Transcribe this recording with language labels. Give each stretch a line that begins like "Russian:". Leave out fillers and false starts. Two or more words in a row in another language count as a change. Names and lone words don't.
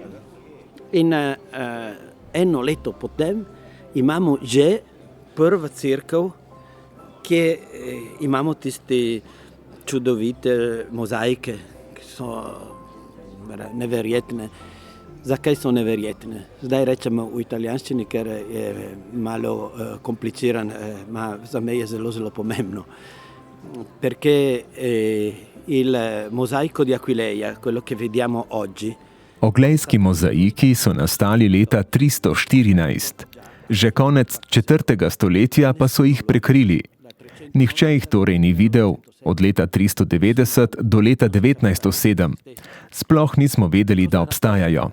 Slovenian: In eno leto potem imamo že prva cerkev, ki imamo tiste čudovite mozaike, ki so neverjetne. Zakaj so neverjetne? Zdaj rečemo v italijanščini, ker je malo kompliciran, ma za me je zelo pomembno.
Italian: Perché il mosaico di Aquileia, quello che vediamo oggi.
Slovenian: Oglejski mozaiki so nastali leta 314. Že konec 4. stoletja pa so jih prekrili. Nihče jih torej ni videl od leta 390 do leta 1907. Sploh nismo vedeli, da obstajajo.